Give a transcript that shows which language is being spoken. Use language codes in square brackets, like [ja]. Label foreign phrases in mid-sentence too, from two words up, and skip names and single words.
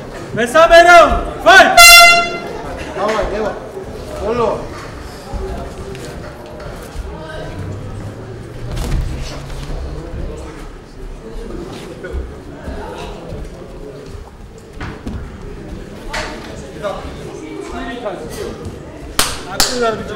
[ka] მესამე რაუნდი. Fight! [ru] Давай, Ева. Оло. [ka] აქტიურად ბიჭო,